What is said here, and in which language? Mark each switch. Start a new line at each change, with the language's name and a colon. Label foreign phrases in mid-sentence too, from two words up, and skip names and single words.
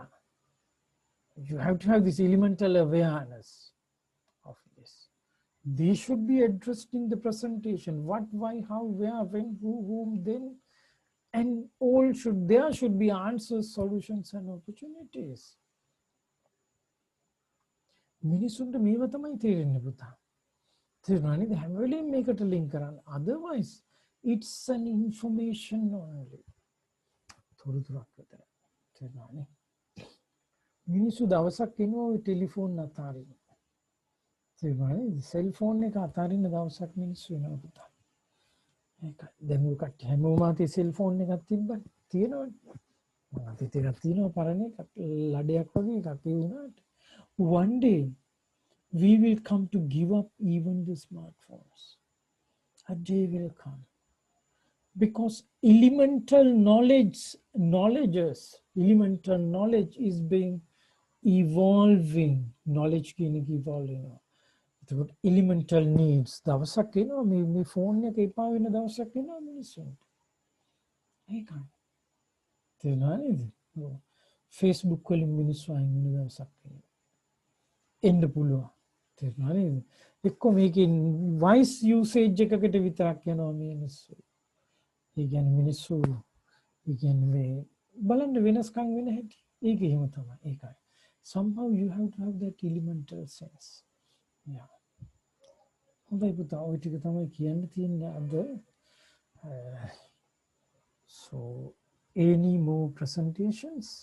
English: You have to have this elemental awareness of this. They should be addressed in the presentation. What, why, how, where, when, who, whom, then. And there should be answers, solutions, and opportunities.
Sinhala: මිනිසුන්ට මේව තමයි තේරෙන්නේ පුතා. තේරුණානේ? හැම වෙලේම මේකට link කරන්න.
English: Otherwise, it's an information only.
Sinhala: තොරතුරක් විතර. තේරුණානේ? මිනිස්සු දවසක් එනවා ඔය ටෙලිෆෝන් අතාරින්න. තේරුණානේ? සෙල්ෆෝන් එක අතාරින්න දවසක් මිනිස්සු එනවා පුතා. ඒකයි. දැන් ඔය කට්ටිය හැමෝම අතේ සෙල්ෆෝන් එකක් තිබ්බනේ. තියෙනවනේ. මම අතේ එකක් තියෙනවා පරණ එකක්. ලඩයක් වගේ එකක් ඒ වුණාට.
English: One day we will come to give up even the smartphones. A day will come. Because elemental elemental knowledge is being evolving. Knowledge is evolving. Elemental needs.
Sinhala: දවසක් එනවා මේ ෆෝන් එක එපා වෙන දවසක් එනවා මිනිස්සුන්ට. ඒකයි. තේරුණා නේද? Facebook වලින් මිනිස්සු අයින් වෙන දවසක් එනවා. එන්න පුළුවන්. තේරුණා නේද? එක්ක මේකේ
English: voice usage
Sinhala: එකකට විතරක් යනවා මිනිස්සු. ඒ කියන්නේ මිනිස්සු ඒ කියන්නේ මේ බලන්න වෙනස්කම් වෙන හැටි. ඒක එහෙම තමයි. ඒකයි.
English: Somehow you have to have that elemental sense. Yeah.
Sinhala: හොඳයි පුතා ඔය ටික තමයි කියන්න තියෙන්නේ අද.
English: So any more presentations?